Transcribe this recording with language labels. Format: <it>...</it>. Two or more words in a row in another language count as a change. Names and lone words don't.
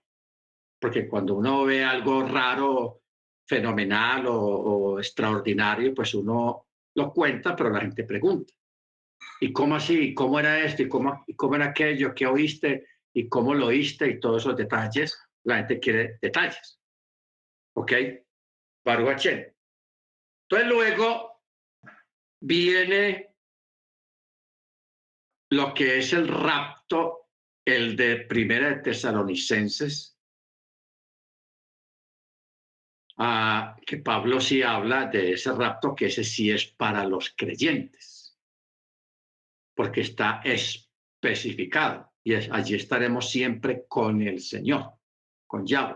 <es>Porque cuando uno ve algo raro, fenomenal o extraordinario, pues uno lo cuenta, pero la gente pregunta. ¿Y cómo así? ¿Cómo era esto? ¿Y cómo era aquello? ¿Qué oíste? ¿Y cómo lo oíste? Y todos esos detalles. La gente quiere detalles.</es> <he>¿Ok? ברוך השם.</he> <es>Entonces luego viene lo que es el rapto, el de Primera de Tesalonicenses, que Pablo sí habla de ese rapto, que ese sí es para los creyentes, porque está especificado y allí estaremos siempre con el Señor, con Yahweh.</es>